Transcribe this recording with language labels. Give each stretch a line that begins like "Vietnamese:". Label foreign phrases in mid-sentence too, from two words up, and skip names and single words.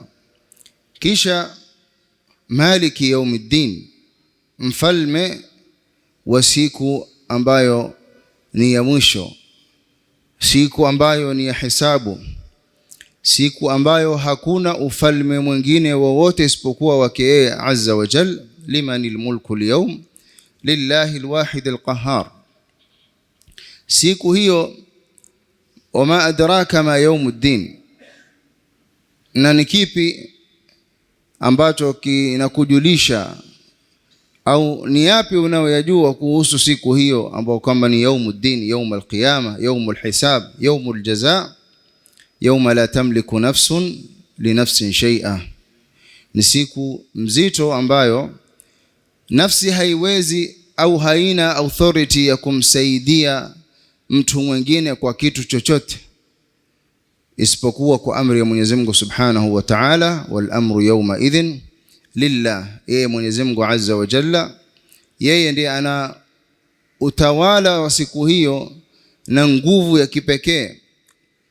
Swahili: Kisha
Arabic: مالك يوم الدين,
Swahili: mfalme wa siku ambayo ni ya mwisho, siku ambayo ni ya hisabu, siku ambayo hakuna ufalme mwingine wowote isipokuwa wake yeye
Arabic: عز وجل. لمن الملك اليوم لله الواحد القهار.
Swahili: Siku hiyo,
Arabic: وما أدراك ما يوم الدين,
Swahili: na ni kipi ambacho kinakujulisha au ni yapi unayoyajua kuhusu siku hiyo ambayo kwamba ni
Arabic: يوم الدين يوم القيامة يوم الحساب يوم الجزاء يوم لا تملك نفس لنفس شيئا.
Swahili: Ni siku mzito ambayo nafsi haiwezi au haina authority ya kumsaidia mtu mwingine kwa kitu chochote isipokuwa kwa amri ya Mwenyezi Mungu
Arabic: سبحانه وتعالى. والأمر يومئذ لله,
Swahili: yeye Mwenyezi Mungu
Arabic: عز وجل,
Swahili: yeye ndiye ana utawala wa siku hiyo na nguvu ya kipekee.